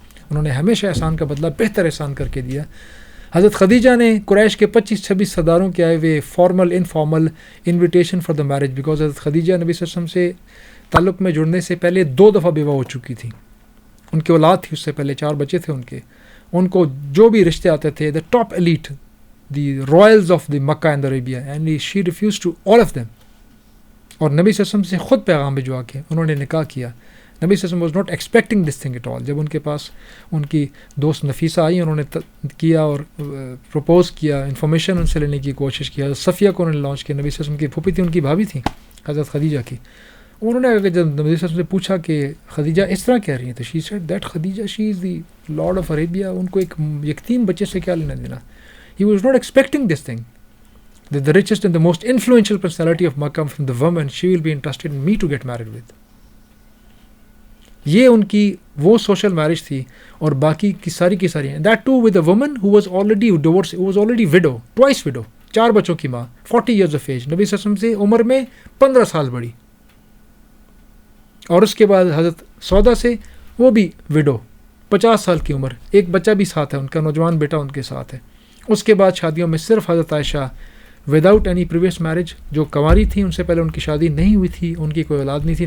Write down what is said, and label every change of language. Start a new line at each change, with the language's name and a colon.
Urdu: انہوں نے ہمیشہ احسان کا بدلہ بہتر احسان کر کے دیا. حضرت خدیجہ نے قریش کے 25-26 سرداروں کے آئے ہوئے
English: formal informal invitation for the marriage, because
Urdu: حضرت خدیجہ نبی صلی اللہ علیہ وسلم سے تعلق میں جڑنے سے پہلے 2 دفعہ بیوہ ہو چکی تھی. ان کی اولاد تھی، اس سے پہلے 4 بچے تھے ان کے. ان کو جو بھی رشتے آتے تھے،
English: The top elite, the royals of the Makkah and Arabia, and she refuse to all of them.
Urdu: اور نبی صلی اللہ علیہ وسلم سے خود پیغام بھجوا کے انہوں نے نکاح کیا. نبی صلی اللہ علیہ وسلم
English: Was not expecting this thing at all.
Urdu: جب ان کے پاس ان کی دوست نفیسہ آئی، انہوں نے کیا اور پروپوز کیا، انفارمیشن ان سے لینے کی کوشش کی. حضرت صفیہ کو انہوں نے لانچ کیا. نبی صلی اللہ علیہ وسلم کی پھوپھی تھی، ان کی بھابھی تھی حضرت خدیجہ کی. انہوں نے جب نبی صلی اللہ علیہ وسلم سے پوچھا کہ خدیجہ اس طرح کہہ رہی ہیں، تو
English: she said that Khadija she is the lord of Arabia,
Urdu: ان کو ایک یتیم بچے سے کیا لینا دینا.
English: He was not expecting this thing. The richest and the most influential personality of Makkah from the woman she will be interested in me to get married with.
Urdu: یہ ان کی وہ سوشل میرج تھی، اور باقی کی ساری ہیں.
English: That too with a woman who was already divorced, who was already widow, twice widow,
Urdu: 4 بچوں کی ماں،
English: 40 years of age.
Urdu: نبی صلی اللہ علیہ وسلم سے عمر میں 15 سال بڑی. اور اس کے بعد حضرت سودا سے وہ بھی widow، 50 سال کی عمر، ایک بچہ بھی ساتھ ہے ان کا، نوجوان بیٹا ان کے ساتھ ہے. اس کے بعد شادیوں میں صرف حضرت عائشہ
English: without any previous marriage,
Urdu: جو کنواری تھیں، ان سے پہلے ان کی شادی نہیں ہوئی تھی، ان کی کوئی اولاد نہیں تھی.